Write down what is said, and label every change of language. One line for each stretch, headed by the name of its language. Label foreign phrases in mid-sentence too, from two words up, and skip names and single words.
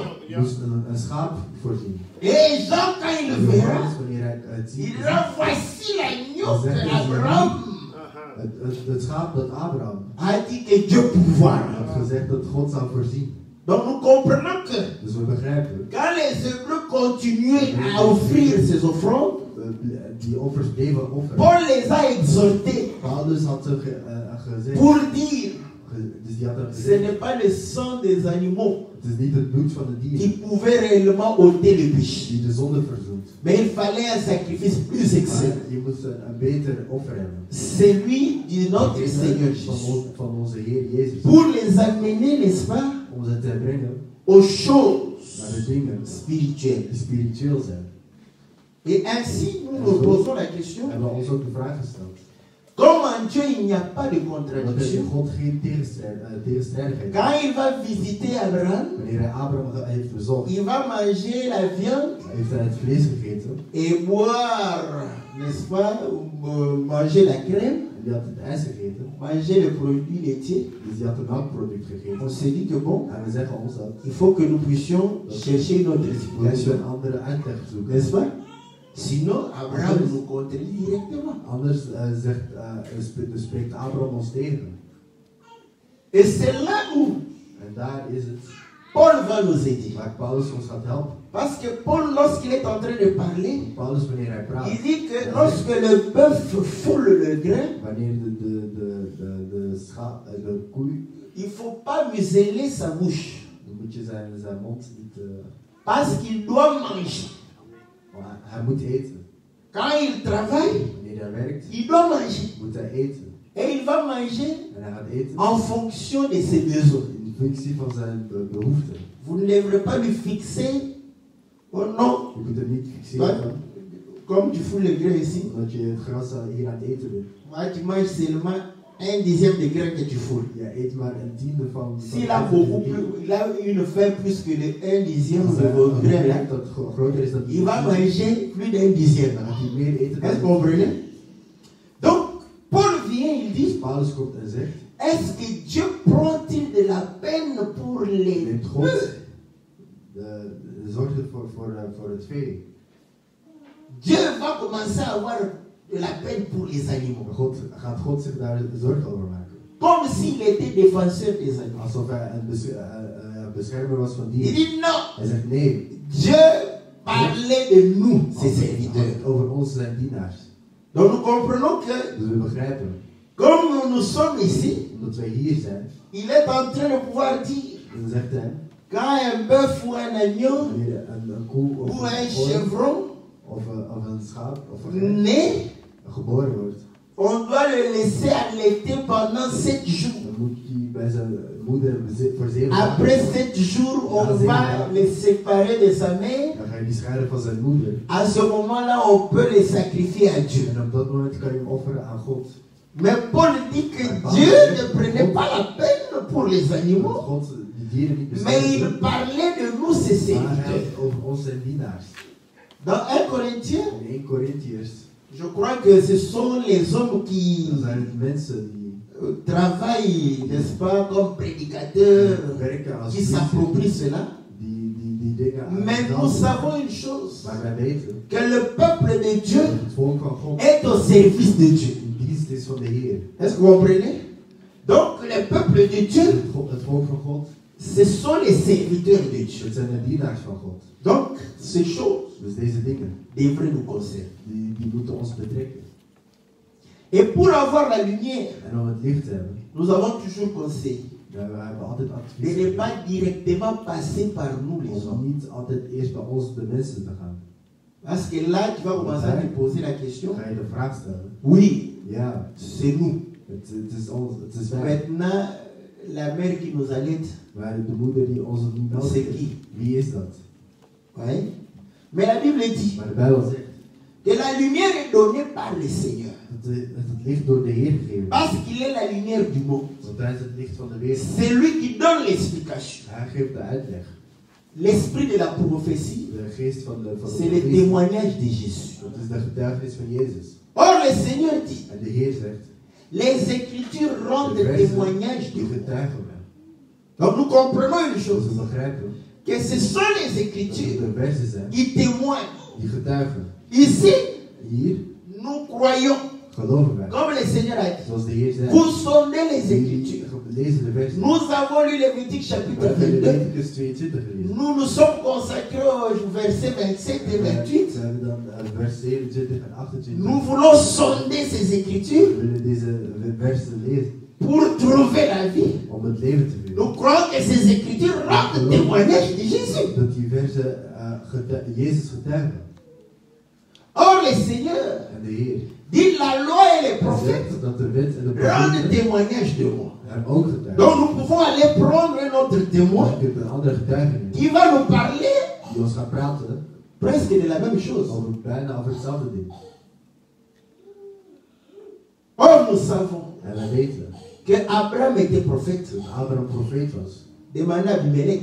Dutch: moest een schaap voorzien.
French: Et Jean, quand il le verra,
Dutch: Johannes, wanneer hij het ziet,
French: il dira voici l'agneau que Abraham
Dutch: het schaap dat Abraham
French: a dit que Dieu pourvoira.
Dutch: had gezegd dat God zou voorzien.
French: Donc nous comprenons que
Dutch: Dus we begrijpen,
French: quand les Hébreux continuaient à offrir ces offrandes,
Dutch: die offers bleven offeren.
French: Paul les a exhortés
Dutch: Paulus had ze gezegd,
French: pour dire
Dutch: dus die had hem
French: ce
Dutch: gezegd,
French: n'est pas le sang des animaux
Dutch: het is niet het bloed van de
French: qui
Dutch: dieren
French: pouvait réellement ôter le péché.
Dutch: die de zonde verzoent.
French: Mais il fallait un sacrifice plus excellent.
Dutch: Maar je moest een beter offer hebben.
French: Celui de notre Seigneur Jésus.
Dutch: Van onze Heer Jezus.
French: Pour les amener, n'est-ce pas,
Dutch: Om ze te brengen
French: aux choses
Dutch: naar de dingen
French: spirituelles.
Dutch: die spiritueel zijn.
French: Et ainsi, nous nous posons la question,
Dutch: We hebben ons ook de vraag gesteld.
French: comme en Dieu il n'y a pas de
Dutch: Want er is in
French: contradiction,
Dutch: God geen tegenstrijdigheid.
French: quand il va visiter Abraham,
Dutch: Wanneer hij Abraham heeft bezocht,
French: il va manger la viande
Dutch: heeft hij het vlees gegeten.
French: et boire, n'est-ce pas, manger la crème,
Dutch: En die had het ijs gegeten.
French: manger le produit laitier.
Dutch: Dus die had een melkproduct gegeten.
French: On s'est dit que bon,
Dutch: En we zeggen ons dat
French: il faut que nous puissions chercher une autre
Dutch: we moeten
French: explication,
Dutch: een andere uitleg zoeken.
French: n'est-ce pas? Sinon, Abraham nous contredit directement.
Dutch: Anders spreekt Abraham ons tegen.
French: Et c'est là où
Dutch: En daar is het
French: Paul va nous aider.
Dutch: waar Paulus ons gaat helpen.
French: Parce que Paul, lorsqu'il est en train de parler,
Dutch: Paulus, wanneer hij praat,
French: il dit que lorsque le bœuf foule le grain,
Dutch: wanneer de koe,
French: il ne faut pas museler sa bouche.
Dutch: dan moet je zijn mond niet...
French: Parce qu'il doit manger.
Dutch: Hij moet eten.
French: Quand il travaille,
Dutch: Wanneer hij werkt,
French: il doit manger.
Dutch: moet hij eten.
French: Et il va manger
Dutch: En hij gaat eten
French: en fonction de ses besoins.
Dutch: in functie van zijn behoeften.
French: Vous ne devrez pas lui fixer, oh non,
Dutch: Je kunt hem niet fixeren,
French: comme tu fous le grain ici,
Dutch: omdat je het gras hier aan het eten bent.
French: moi tu manges seulement un dixième de grain que tu fous.
Dutch: Je eet maar een tiende van...
French: S'il a beaucoup plus, il a une faim plus que le un dixième de vos grains là,
Dutch: dat groter is dan
French: il va manger plus d'un dixième.
Dutch: Dan gaat hij meer eten
French: Est-ce que vous comprenez? Donc, Paul vient, il dit,
Dutch: Paulus komt en zegt,
French: est-ce que Dieu prend-il de la peine pour les
Dutch: neemt God
French: bœufs?
Dutch: de zorg voor het vee.
French: Dieu va commencer à avoir de la peine pour les animaux.
Dutch: Gaat God zich daar zorgen over maken.
French: Comme s'il était défenseur des animaux.
Dutch: Alsof hij een beschermer was van
French: Il
Dutch: dieren.
French: dit non.
Dutch: Hij zegt nee.
French: Dieu parlait de nous, ses serviteurs.
Dutch: Over ons zijn dienaars.
French: Donc nous comprenons que,
Dutch: Dus we begrijpen,
French: comme nous sommes ici,
Dutch: omdat wij hier zijn,
French: il est en train de pouvoir dire,
Dutch: dan zegt hij,
French: quand un bœuf ou un agneau
Dutch: wanneer een koe of
French: ou un
Dutch: een
French: chevron
Dutch: of een schaap of een
French: naît,
Dutch: geboren wordt,
French: on doit le laisser allaiter pendant 7 jours.
Dutch: dan moet hij bij zijn moeder voor 7 dagen.
French: Après 7 jours, on va le séparer de sa mère.
Dutch: Dan ga je die scheiden van zijn moeder.
French: À ce moment-là, on peut le sacrifier à Dieu.
Dutch: En op dat moment kan je hem offeren aan God.
French: Mais Paul dit que Dieu ne prenait pas la peine pour les animaux,
Dutch: God die dieren niet
French: mais il
Dutch: beschermt.
French: parlait de nous, ses
Dutch: Maar hij
French: serviteurs.
Dutch: heeft over ons zijn dienaars.
French: Dans 1 Corinthiens,
Dutch: In 1 Corinthiërs,
French: je crois que ce sont les hommes qui
Dutch: dan zijn het mensen die
French: travaillent, n'est-ce pas, comme prédicateurs,
Dutch: werken als
French: qui s'approprient cela.
Dutch: die dingen
French: Mais nous
Dutch: aandansen.
French: savons une chose,
Dutch: Maar wij weten
French: que le peuple de Dieu
Dutch: dat het volk van God
French: est au service de Dieu.
Dutch: in dienst is van de Heer.
French: Est-ce que vous comprenez? Donc le peuple de Dieu,
Dutch: Het volk van God,
French: ce sont les serviteurs de Dieu.
Dutch: het zijn de dienaars van God.
French: Donc ces choses
Dutch: Dus deze dingen,
French: devraient nous concerner.
Dutch: die moeten ons betrekken.
French: Et pour avoir la lumière,
Dutch: En om het licht te hebben,
French: nous avons toujours conseillé
Dutch: we hebben altijd
French: de
Dutch: advies
French: ne pas directement passer par nous les
Dutch: om
French: hommes.
Dutch: niet altijd eerst bij ons de mensen te gaan.
French: Parce que là, tu vas commencer à te poser la question.
Dutch: Ga je de vraag stellen?
French: Oui,
Dutch: Ja,
French: c'est nous.
Dutch: het is ons, het is wij.
French: Maintenant, la mère qui nous allait,
Dutch: Maar de moeder die ons niet melkt,
French: c'est qui?
Dutch: wie is dat?
French: Oui. Mais la Bible dit
Dutch: Maar de Bijbel zegt
French: que la lumière est donnée par le Seigneur.
Dutch: dat het licht door de Heer gegeven is.
French: Parce qu'il est la lumière du monde.
Dutch: Want hij is het licht van de wereld.
French: C'est lui qui donne l'explication.
Dutch: Hij geeft de uitleg.
French: L'esprit de la prophétie,
Dutch: De geest van de
French: c'est le
Dutch: profetie.
French: témoignage de Jésus.
Dutch: Dat is de getuigenis van Jezus.
French: Or, le Seigneur dit,
Dutch: En de Heer zegt,
French: les Écritures rendent
Dutch: de versen
French: témoignage de
Dutch: die
French: moi.
Dutch: getuigen mij.
French: Donc nous comprenons une
Dutch: Dus
French: chose,
Dutch: we begrijpen
French: que ce sont les
Dutch: dat het
French: Écritures
Dutch: de versen zijn
French: qui témoignent.
Dutch: die getuigen.
French: Ici,
Dutch: Hier
French: nous croyons,
Dutch: geloven wij.
French: comme le Seigneur a dit,
Dutch: Zoals de Heer zei.
French: vous sondez les
Dutch: Jullie
French: Écritures.
Dutch: lezen de versen.
French: Nous avons lu Lévitique
Dutch: We
French: chapitre
Dutch: hebben
French: 22.
Dutch: Leviticus 22 gelezen.
French: Nous nous sommes consacrés aux versets 27 et 28.
Dutch: We hebben dan vers 27 en 28.
French: Nous voulons sonder ces
Dutch: We
French: Écritures
Dutch: willen deze versen lezen
French: pour trouver la vie.
Dutch: om het leven te vinden.
French: Nous croyons que ces Écritures rendent témoignage de Jésus.
Dutch: Dat die versen Jezus getuigen.
French: Or, le Seigneur
Dutch: En de Heer
French: dit la loi et les
Dutch: hij
French: prophètes
Dutch: zegt dat de wet en de
French: rendent
Dutch: profeten
French: témoignage de moi.
Dutch: hem ook getuigen.
French: Donc nous pouvons aller prendre un autre témoin
Dutch: Je hebt een andere getuigenis
French: qui va nous parler
Dutch: die ons gaat praten
French: presque de la même chose.
Dutch: bijna over hetzelfde ding.
French: Or, nous savons
Dutch: En wij weten
French: que Abraham était prophète.
Dutch: dat Abraham een profeet was.
French: Demandez à Abimelech.